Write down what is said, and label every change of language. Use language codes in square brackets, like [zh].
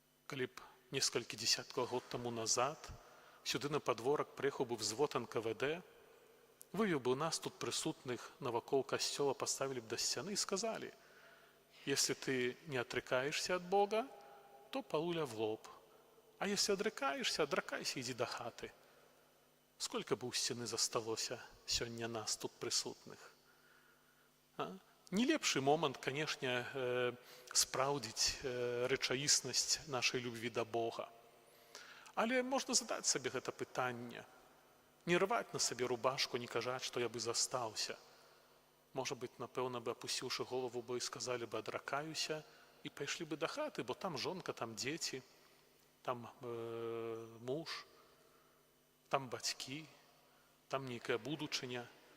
[be] Калі б некалькі дзесяткаў год таму назад сюды на падворак прыехаў бы взвод НКВД, вывеў бы нас тут прысутных навакол касцёла, паставілі б да сцяны і сказалі: [ru] «Если ты не отрекаешься от Бога, то палуля в лоб. А если отрекаешься, отрекайся, иди до хаты». Сколько бы у сцены [be] засталося сёння нас тут прысутных? Не лепшы момант, канешне, спраўдзіць рэчаіснасць нашай любві да Бога. Але можна задаць сабе гэта пытанне. Не рваць на сабе рубашку, не кажаць, што я бы застаўся. Можа быць, напэўна бы, апусціўшы голову бы, сказалі бы: «Адракаюся», і пайшлі бы да хаты, бо там жонка, там дзеці, там муж, там бацькі, там нейкая будучыня.